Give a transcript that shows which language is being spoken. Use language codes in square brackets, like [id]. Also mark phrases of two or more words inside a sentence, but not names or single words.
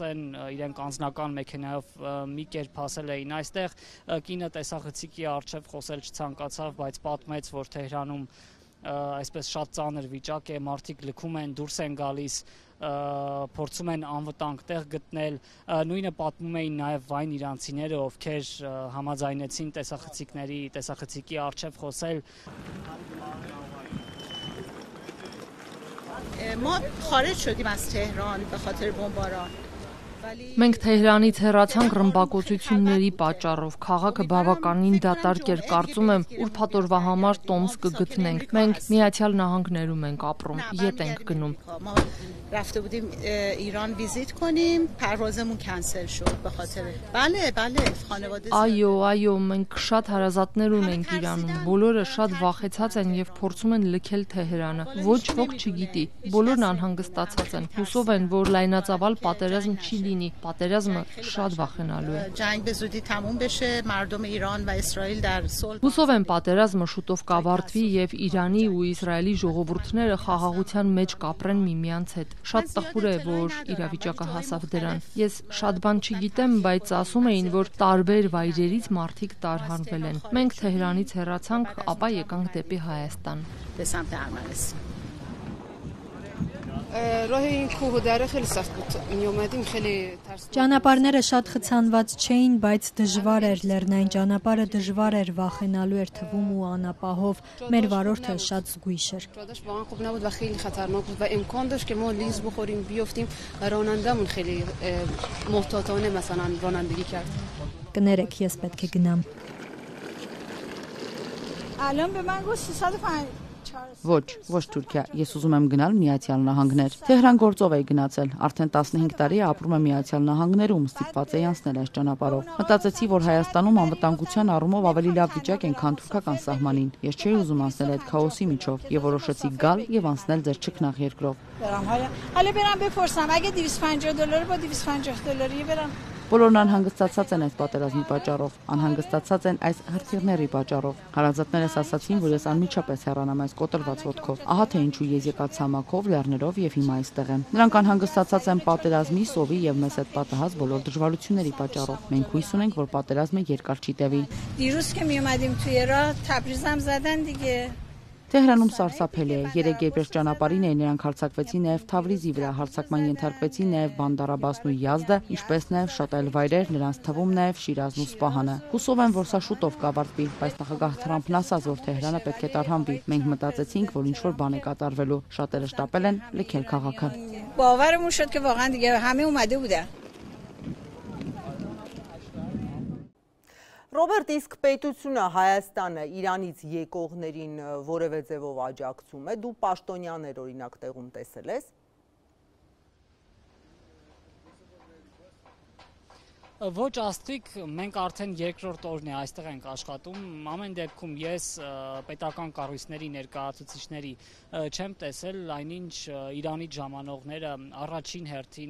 [hy] են, իրենք անձնական մեքենայով մի կերպ հասել էին այստեղ, կինը տեսախցիկի առջև խոսել չցանկացավ, բայց պատմեց, որ Թեհրանում այսպես շատ ծանր վիճակ է, մարդիկ լքում են, դուրս են գալիս, փորձում են անվտանգ տեղ գտնել, նույնը պատմում էին նաև այն իրանցիները, ովքեր համաձայնեցին տեսախցիկի առջև խոսել։ [fa] ما خارج شدیم از تهران به خاطر بمباران. [hy] Մենք Թեհրանից հեռացանք ռմբակոծությունների պատճառով, քաղաքը բավականին դատարկ էր, կարծում եմ, ուրբաթ օրվա համար տոմս կգտնենք։ Մենք Միացյալ Նահանգներում ենք ապրում, ետ ենք գնում։ [fa] رفته بودیم ایران ویزیت کنیم پروازمون کنسل شد به خاطر بله خانواده [hy] Այո, մենք շատ հարազատներ ունենք Իրանում, բոլորը շատ վախեցած են եւ փորձում են լքել Թեհրանը։ Ոչ ոք չգիտի, բոլորն անհանգստացած են, հուսով են, որ լայնածավալ պատերազմ չի լինի, պատերազմը շատ վախենալու է։ [fa] جنگ به زودی تموم بشه مردم ایران و اسرائیل در صلح [hy] Հուսով են պատերազմը շուտով կավարտվի եւ Իրանի ու Իսրայելի ժողովուրդները խաղաղության մեջ կապրեն միմյանց հետ։ Շատ տխուր է, որ իրավիճակը հասավ դրան։ Ես շատ բան չգիտեմ, բայց ասում էին, որ տարբեր վայրերից մարդիկ տարհանվել են։ Մենք Թեհրանից հեռացանք, ապա եկանք դեպի Հայաստան։ [fa] به سمت ارمنستان. راه این کوه و دره خیلی سخت بود. می اومدیم خیلی ترس. [hy] Ճանապարհները շատ խցանված չէին, բայց դժվար էր լեռնային ճանապարհը դժվար էր, վախենալու էր թվում ու անապահով։ Մեր վարորդը շատ զգույշ էր։ [fa] جادش واقعا خوب نبود و خیلی خطرناک بود و امکان داشت که ما لیز بخوریم بیفتیم و رانندمون خیلی محتاطانه مثلا رانندگی کرد. [hy] Կներեք, ես պետք է գնամ։ [fa] الان به من گفت 305 [hy] Ոչ Թուրքիա, ես ուզում եմ գնալ Միացյալ Նահանգներ։ Թեհրան գործով էի գնացել, արդեն 15 տարի է ապրում եմ Միացյալ Նահանգներում, ստիպված էի անցնել այս ճանապարհով։ Մտածեցի, որ Հայաստանում անվտանգության առումով ավելի լավ վիճակ են, քան թուրքական սահմանին։ Ես չէի ուզում անցնել այդ քաոսի միջով եւ որոշեցի գալ եւ անցնել ձեր ճկնաղ երկրով։ [fa] حالا برم بپرسم اگه $250 با $250 برم [hy] Բոլորն անհանգստացած են այս պատերազմի պատճառով, անհանգստացած են այս հրթիռների պատճառով։ Հարազատներս ասացին, որ ես անմիջապես հեռանամ այս կոտրված ոտքով։ Ահա թե ինչու ես եկած ցամաքով, լեռներով եւ հիմա այստեղ եմ։ Նրանք անհանգստացած են պատերազմի, սովի եւ մեզ հետ պատահած բոլոր դժվարությունների պատճառով։ Մենք հույս ունենք, որ պատերազմը երկար չի տևի։ [fa] دیروز که می اومدیم توی راه تبریزم زدن دیگه [hy] Թեհրանում սարսափելի է։ 3 երբեր ճանապարհին նրանք հարձակվեցին նաև Թավրիզի վրա, հարձակման ենթարկվեցին նաև Բանդար Աբասն ու Յազդը, ինչպես նաև շատ այլ վայրեր, նրանց թվում նաև Շիրազն ու Սպահանը։ Հուսով եմ, որ սա շուտով կավարտվի, բայց նախագահ Թրամփն ասաց, որ Թեհրանը պետք է տարհանվի։ Մենք մտածեցինք, որ ինչ-որ բան է կատարվելու։ Շատերը շտապել են լքել քաղաքը։ [fa] باورمون شد که واقعا دیگه همه اومده بودن. [hy] Ռոբերտ, իսկ պետությունը Հայաստանը Իրանից եկողներին որևէ ձևով աջակցում է, դու պաշտոնյաներ օրինակ տեղում տեսել ես։ Ոչ աստիկ, մենք արդեն երկրորդ օրն է այստեղ ենք աշխատում, ամեն դեպքում ես պետական կառույցների ներկայացուցիչների չեմ տեսել, այնինչ Իրանից ժամանողները առաջին հերթին